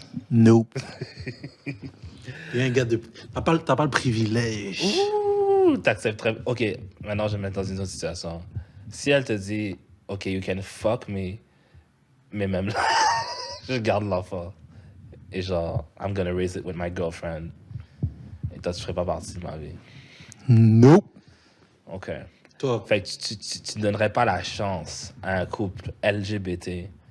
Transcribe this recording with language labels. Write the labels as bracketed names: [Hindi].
[French] Nope. Il y a un gars de... T'as pas le privilège. Ouh, t'accepterais... OK, maintenant je vais me mettre dans une autre situation. Si elle te dit, OK, [English] you can fuck me, [French] mais même là, je garde l'enfant. Et genre, [English] I'm gonna raise it with my girlfriend. [French] Et toi, tu ferais pas partie de ma vie. [English] Nope. OK. [French] Toi. Fait que tu donnerais pas la chance à un couple LGBT.